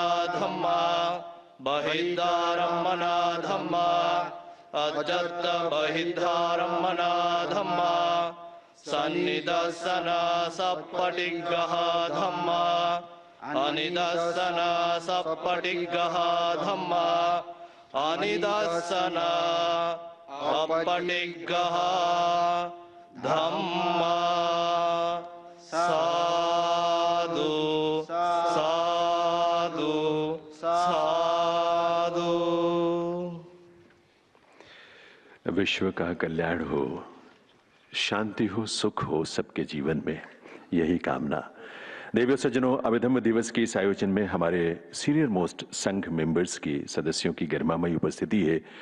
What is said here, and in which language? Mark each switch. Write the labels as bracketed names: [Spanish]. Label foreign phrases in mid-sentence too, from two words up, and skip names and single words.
[Pali] धम्म बहिद्धारम्मना धम्म अज्जत बहिद्धारम्मना धम्म सन्निदर्शन सप्पटिग्गः धम्म अनिदर्शन सप्पटिग्गः धम्म अनिदर्शन अपटिग्गः धम्म साधु साधु साधु। [Hindi] विश्व का कल्याण हो, शांति हो, सुख हो सबके जीवन में, यही कामना। देवियों सज्जनों, अभिधम्म दिवस के इस आयोजन में हमारे [English] senior most [Hindi] संघ मेंबर्स की सदस्यों की गरिमामयी उपस्थिति है।